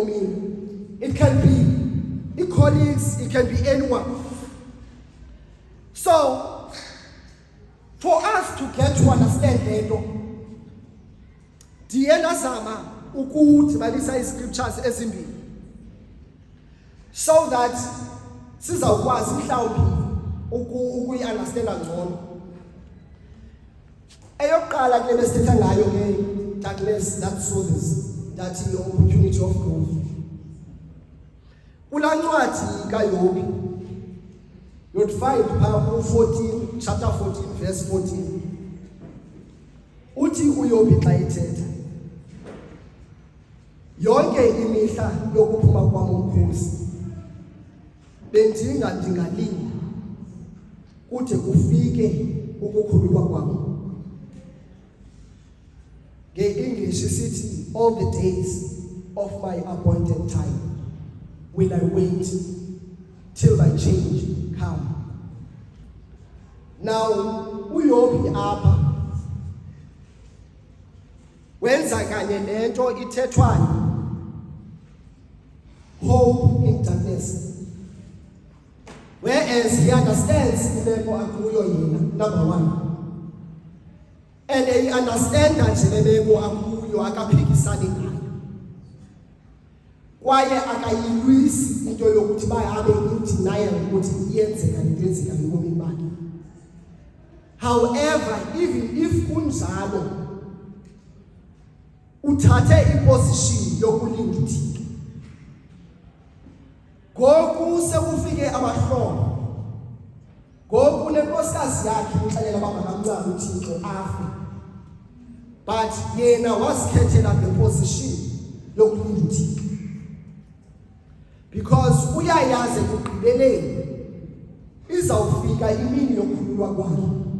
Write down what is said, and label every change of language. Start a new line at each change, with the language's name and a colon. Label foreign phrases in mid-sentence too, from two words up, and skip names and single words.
English: It can be colleagues, it can be anyone. So, for us to get to understand
Xhosa: lento, ndiye ndazama ukudibanisa ii-scriptures ezimbili
English: so that
Xhosa: sizawukwazi mhlawumbi ukuyi-understanda ngcono. Eyokuqala kule besithetha ngayo ke
English: darkness that soothes, that is the opportunity of growth.
Xhosa: Kulaa ncwadi kaYobi,
English: you'd find ku-14, chapter 14, verse 14.
Xhosa: Uthi uYobi xa ethetha, yonke imihla yokuphuma kwam umkhosi ndingalinda kude kufike ukukhululwa kwam. Nge-English isithi,
English: all the days of my appointed time will I wait till my change come.
Xhosa: Now uYobi apha wenza kanye nento ithethwayo,
English: hope in darkness, whereas he understands
Xhosa: imeko akuyo yena,
English: number one, and he understands
Xhosa: nje lemeko akuyo akaphikisani ngayo, kwaye akayilwisi into yokuthi bayabe in-denial ukuthi iyenzeka lento yenzeka ebomini bakhe.
English: However, even if
Xhosa: kunjalo, uthathe iposition yokulinda uThixo. Ngoku sekufike abahlobo, ngoku unenkosikazi yakhe uxelela uba makamncame uThixo afe, but yena wazikhethela
English: the position
Xhosa: yokulinda uThixo because uyayazi ekugqibeleni izawufika imini yokukhululwa kwakhe.